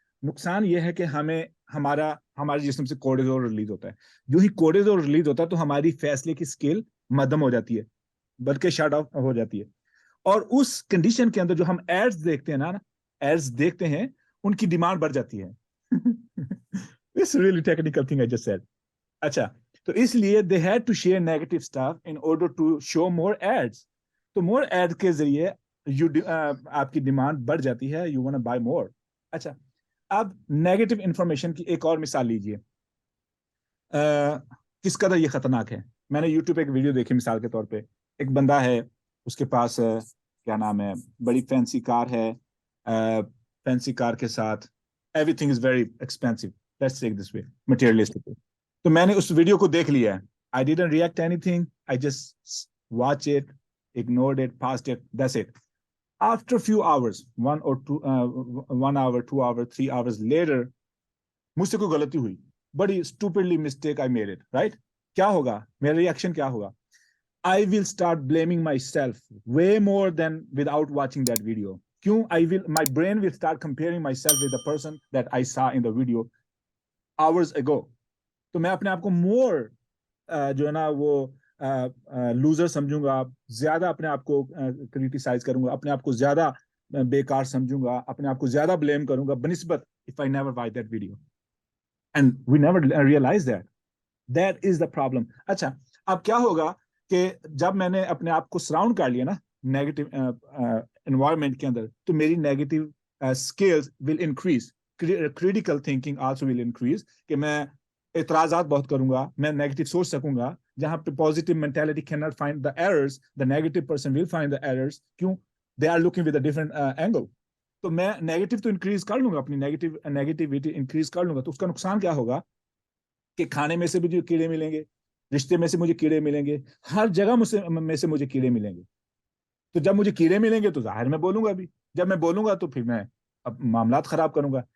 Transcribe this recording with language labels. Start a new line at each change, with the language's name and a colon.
Urdu: نقصان یہ ہے کہ ہمارے جسم سے کورٹیزول ریلیز ہوتا ہے. جو ہی کورٹیزول ریلیز ہوتا ہے تو ہماری فیصلے کی اسکل مدھم ہو جاتی ہے، بلکہ شٹ آف ہو جاتی ہے. اور اس کنڈیشن کے اندر جو ہم ایڈز دیکھتے ہیں ان کی ڈیمانڈ بڑھ جاتی ہے.
English: This is really technical thing I just said.
Urdu: اچھا، تو اس لیے
English: they had to share negative stuff in order to show more ads.
Urdu: تو more ad کے ذریعے آپ کی ڈیمانڈ بڑھ جاتی ہے.
English: You want to buy more.
Urdu: اچھا، اب نیگیٹو انفارمیشن کی ایک اور مثال لیجئے. کس قدر یہ خطرناک ہے. میں نے یوٹیوب پہ ایک ویڈیو دیکھی مثال کے طور پہ. ایک بندہ ہے، اس کے پاس کیا نام ہے، بڑی فینسی کار ہے.
English: fancy car
Urdu: کے ساتھ
English: Everything is very expensive, let's take this way, materialistic.
Urdu: تو میں نے اس ویڈیو کو دیکھ لیا ہے.
English: I didn't react anything. I just watch it, ignored it, passed it. That's it. After a few hours, 1 hour, 2 hours, 3 hours later,
Urdu: مجھ سے کوئی غلطی ہوئی.
English: بڑی stupidly mistake I made it, right?
Urdu: کیا ہوگا؟ میرا ریئیکشن کیا ہوگا؟
English: I will start blaming myself way more than without watching that video. کیوں؟ my brain will start comparing myself with the person that I saw in the video hours ago.
Urdu: تو میں اپنے آپ کو more جو ہے نا وہ لوزر سمجھوں گا، زیادہ اپنے آپ کو کریٹیسائز کروں گا، اپنے آپ کو زیادہ بیکار سمجھوں گا، اپنے آپ کو زیادہ بلیم کروں گا بنسبت
English: if I never watch that video. And we never realize that. That is the problem.
Urdu: اچھا، اب کیا ہوگا کہ جب میں نے اپنے آپ کو سراؤنڈ کر لیا نا نیگیٹو انوائرمنٹ کے اندر، تو میری negative skills will increase, critical thinking also will increase, کہ میں اعتراضات بہت کروں گا، میں نیگیٹو سوچ سکوں گا. جہاں پہ
English: Positive mentality can not find the errors, the negative person will find the errors. کیوں؟ They are looking with a different angle.
Urdu: تو میں نیگیٹو تو انکریز کر لوں گا، اپنی نیگیٹیوٹی انکریز کر لوں گا. تو اس کا نقصان کیا ہوگا کہ کھانے میں سے مجھے کیڑے ملیں گے، رشتے میں سے مجھے کیڑے ملیں گے، ہر جگہ میں سے مجھے کیڑے ملیں گے. تو جب مجھے کیڑے ملیں گے تو ظاہر میں بولوں گا بھی. جب میں بولوں گا تو پھر میں اب معاملات خراب کروں گا.